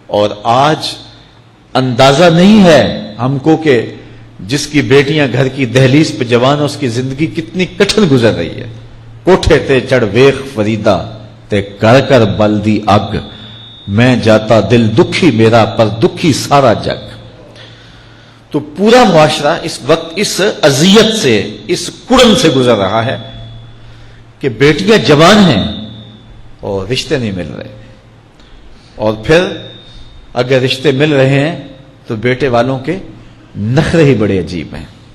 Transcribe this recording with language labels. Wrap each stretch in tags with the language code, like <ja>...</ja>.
<ur>اور آج اندازہ نہیں ہے ہم کو کہ جس کی بیٹیاں گھر کی دہلیز پہ جوان ہے اس کی زندگی کتنی کٹھن گزر رہی ہے.</ur> <pa>کوٹھے تے چڑھ ویخ فریدا تے کر کر بلدی اگ، میں جاتا دل دکھی میرا پر دکھی سارا جگ.</pa> <ur>تو پورا معاشرہ اس وقت اس اذیت سے، اس کڑن سے گزر رہا ہے کہ بیٹیاں جوان ہیں اور رشتے نہیں مل رہے، اور پھر اگر رشتے مل رہے ہیں تو بیٹے والوں کے نخرے ہی بڑے عجیب ہیں.</ur>